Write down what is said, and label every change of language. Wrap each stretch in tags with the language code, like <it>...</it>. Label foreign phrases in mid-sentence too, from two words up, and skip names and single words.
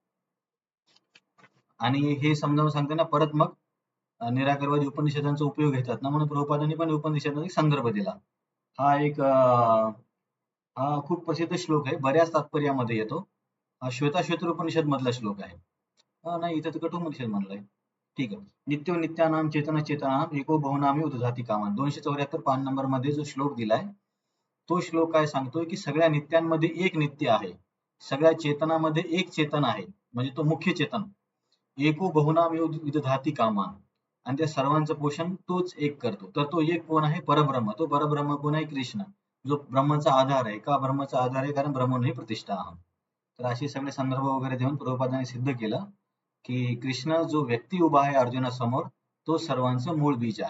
<mr>आणि हे समजावून सांगताना परत मग निराकारवादी उपनिषदांचा उपयोग घेतात ना, म्हणून प्रभुपादांनी पण उपनिषदांचा एक संदर्भ दिला. हा एक हा खूप प्रसिद्ध श्लोक आहे, बऱ्याच तात्पर्यामध्ये येतो. हा श्वेताश्वतर उपनिषद मधला श्लोक आहे. नाही, इथं तर कठोपनिषद म्हणलंय. ठीक आहे.</mr> <sa>नित्यो नित्यानाम चेतन चेतनाम एको बहुनामी उदधाती कामान.</sa> <mr>274 पान नंबर मध्ये जो श्लोक दिलाय, तो श्लोक काय सांगतोय की सगळ्या नित्यांमध्ये एक नित्य आहे, सगळ्या चेतनामध्ये एक चेतन आहे, म्हणजे तो मुख्य चेतन.</mr> <sa>एको बहुनाम विदधाती कामान,</sa> <mr>आणि त्या सर्वांचं पोषण तोच एक करतो. तर तो एक कोण आहे? परब्रह्म. तो परब्रह्म कोण आहे? कृष्ण, जो ब्रह्माचा आधार आहे. का ब्रह्माचा आधार आहे? कारण ब्रह्मण ही प्रतिष्ठा आहे. तर असे सगळे संदर्भ वगैरे देऊन प्रभुपादांनी सिद्ध केलं की कृष्ण जो व्यक्ती उभा आहे अर्जुनासमोर, तो सर्वांचं मूळ बीज आहे.</mr>